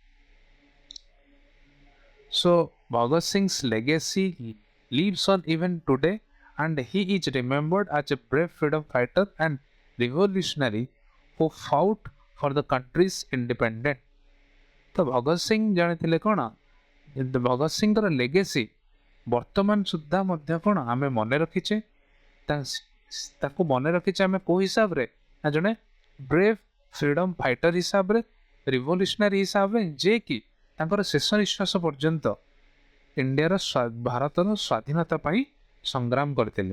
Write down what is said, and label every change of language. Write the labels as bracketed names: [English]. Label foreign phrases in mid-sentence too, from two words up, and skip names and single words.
[English] So Bhagat Singh's legacy lives on even today and he is remembered as a brave freedom fighter and revolutionary who fought for the country's independence। [Odia] ତ ଭଗତ ସିଂ ଜାଣିଥିଲେ କ'ଣ ଭଗତ ସିଂଙ୍କର ଲେଗେସି ବର୍ତ୍ତମାନ ସୁଦ୍ଧା ମଧ୍ୟ କ'ଣ ଆମେ ମନେ ରଖିଛେ। ତାକୁ ମନେ ରଖିଛେ ଆମେ କେଉଁ ହିସାବରେ ନା ଜଣେ [English] brave freedom fighter [Odia] ହିସାବରେ, ରିଭଲ୍ୟୁସନାରୀ ହିସାବରେ, ଯିଏକି ତାଙ୍କର ଶେଷ ନିଶ୍ୱାସ ପର୍ଯ୍ୟନ୍ତ ଇଣ୍ଡିଆର ଭାରତର ସ୍ୱାଧୀନତା ପାଇଁ ସଂଗ୍ରାମ କରିଥିଲେ।